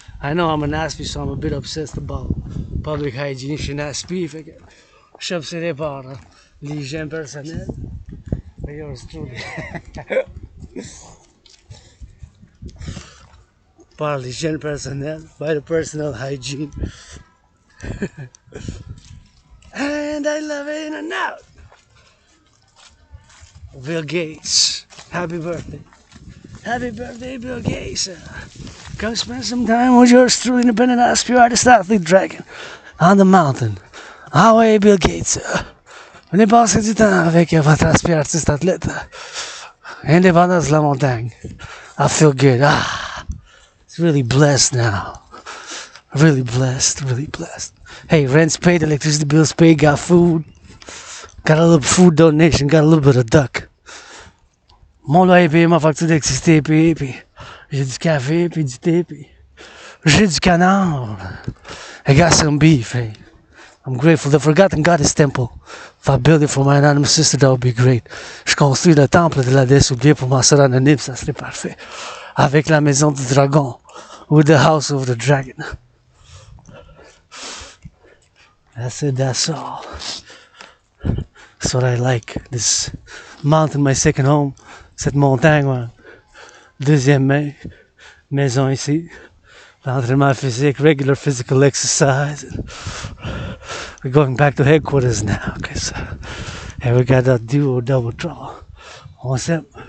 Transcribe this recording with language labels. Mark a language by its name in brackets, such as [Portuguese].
[English] I know I'm an aspie, so I'm a bit obsessed about public hygiene. [French] Je suis un aspie, fait que je suis obsédé par l'hygiène personnelle. [English] Et yours truly. [French] Par l'hygiène personnelle, [English] by the personal hygiene. And I love it in and out. Bill Gates, happy birthday. Happy birthday, Bill Gates. Come spend some time with yours truly independent aspie artist athlete dragon on the mountain. [French] Ah ouais, Bill Gates. Venez passer du temps avec votre aspie artiste athlète. Indépendance de la montagne. [English] I feel good. It's really blessed now. Really blessed. Hey, rent's paid, electricity bills paid, got food. Got a little food donation, got a little bit of duck. [French] Mon loyer payé, ma facture d'électricité payée, puis j'ai du café, puis du thé, puis j'ai du canard. [English] I got some beef, hey. I'm grateful. The Forgotten Goddess Temple. If I build it for my anonymous sister, that would be great. [French] Je construis le temple de la Deesse Oublie pour ma soeur anonyme, ça serait parfait. Avec la maison du dragon. [English] With the house of the dragon. That's it, that's all. That's what I like. This mountain, my second home. [French] Cette montagne, ouais. Deuxième maison ici. L'entraînement physique, [English] regular physical exercise. We're going back to headquarters now. Okay, so here we got that duo double draw. On step.